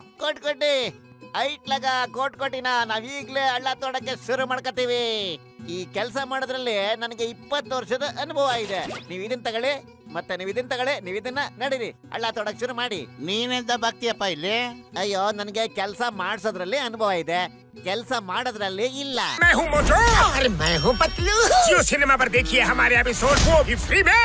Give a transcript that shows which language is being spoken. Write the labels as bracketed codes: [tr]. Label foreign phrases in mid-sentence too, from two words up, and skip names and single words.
[kn] ಕೋಟಿ ಐಟ್ಲಾಗ ಕೋಟಿನ ನಾವೀಗ್ಲೇ ಹಳ್ಳ ತೋಡಕ್ಕೆ ಶುರು ಮಾಡ್ಕೋತೀವಿ. ಈ ಕೆಲಸ ಮಾಡೋದ್ರಲ್ಲಿ ನನಗೆ 20 ವರ್ಷದ ಅನುಭವ ಇದೆ. ನೀವು ಇದನ್ನ ತಗೊಳ್ಳಿ, ಮತ್ತೆ ನೀವು ಇದನ್ನ ತಗೊಳ್ಳಿ, ನೀವು ಇದನ್ನ ನಡೀರಿ, ಹಳ್ಳ ತೋಡಕ್ ಶುರು ಮಾಡಿ. ನೀನೆಂತ ಬಾಕ್ತಿಯಪ್ಪ ಇಲ್ಲಿ? ಅಯ್ಯೋ, ನನಗೆ ಕೆಲಸ ಮಾಡ್ಸೋದ್ರಲ್ಲಿ ಅನುಭವ ಇದೆ, ಕೆಲಸ ಮಾಡೋದ್ರಲ್ಲಿ ಇಲ್ಲ. [hi] मैं हूँ मोटू और मैं हूँ पतलू। जियो सिनेमा पर देखिए हमारे एपिसोड वो भी फ्री में।